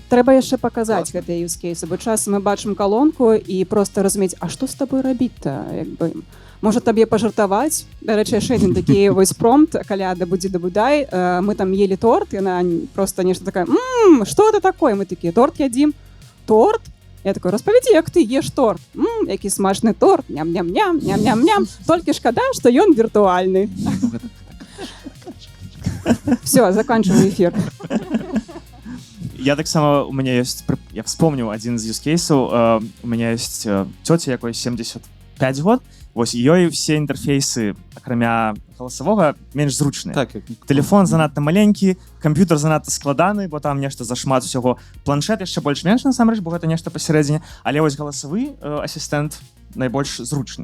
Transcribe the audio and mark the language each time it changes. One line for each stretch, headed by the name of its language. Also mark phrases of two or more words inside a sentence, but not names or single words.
Belarusian: Але трэба яшчэ паказаць гэтыя юзкейсы, бо часам мы бачым калонку і проста разумець, а што з табой рабіць-то? Можа табе пажартаваць? Дарэчы, яшчэ адзін такі вось промпт, каляда будзе дабудай, мы там елі торт, яна проста нешта такая, што
Russian: это такое?
Belarusian: Мы такія, торт ядзім. Торт? Я такой, распавядзі, як ты еш торт. Які смачны торт, ням-ням-ням, ням-ням-ням. Толькі шкада, што ён віртуальны.
Russian: Все, заканчиваю эфир. Я
Belarusian: так само,
Russian: у меня есть, я вспомнил один из юзкейсов, у меня есть тетя,
Belarusian: якой 75 год, вось ёй
Russian: все интерфейсы,
Belarusian: акрамя голосового, менш зручныя. Так, телефон занадта маленькі, камп'ютер занадта складаны, бо там нешта зашмат усяго. Планшет яшчэ больш-менш насамрэч, бо гэта нешта пасярэдзіне, але вось галасавы асістэнт найбольш зручны.